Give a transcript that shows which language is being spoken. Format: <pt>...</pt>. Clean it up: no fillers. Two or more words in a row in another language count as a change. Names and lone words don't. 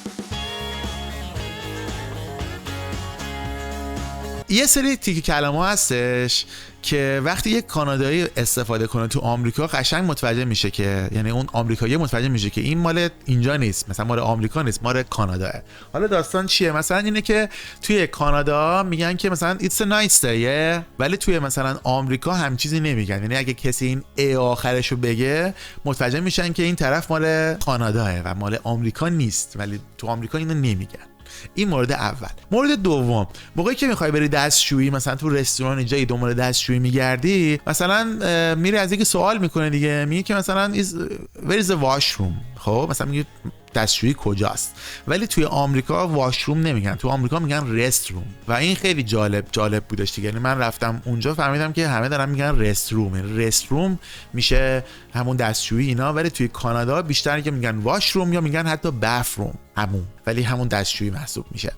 <fa>یه سری تیکی کلمه هستش که وقتی یک کانادایی استفاده کنه تو آمریکا قشنگ متوجه میشه که، یعنی اون آمریکایی متوجه میشه که این مال اینجا نیست، مثلا مال آمریکا نیست، مال کاناداه. حالا داستان چیه؟ مثلا اینه که توی کانادا میگن که مثلا</fa> <en>it's a nice day،</en> <fa>ولی توی مثلا آمریکا هم چیزی نمیگن. یعنی اگه کسی این ای آخرشو بگه متوجه میشن که این طرف مال کاناداه و مال آمریکا نیست، ولی تو آمریکا اینو نمیگن. این مورد اول. مورد دوم، موقعی که میخوای بری دستشویی، مثلا تو رستوران اینجا دنبال دستشویی میگردی، مثلا میری از یکی سوال میکنه دیگه، میگه که مثلا</fa> <en>where is the washroom،</en> <fa>خب مثلا میگه دستشویی کجاست. ولی توی آمریکا واشروم نمیگن، تو آمریکا میگن رستروم و این خیلی جالب بودش دیگه. یعنی من رفتم اونجا فهمیدم که همه دارن میگن رستروم میشه همون دستشویی اینا، ولی توی کانادا بیشتر که میگن واشروم یا میگن حتی بافروم همون، ولی همون دستشویی محسوب میشه.</fa>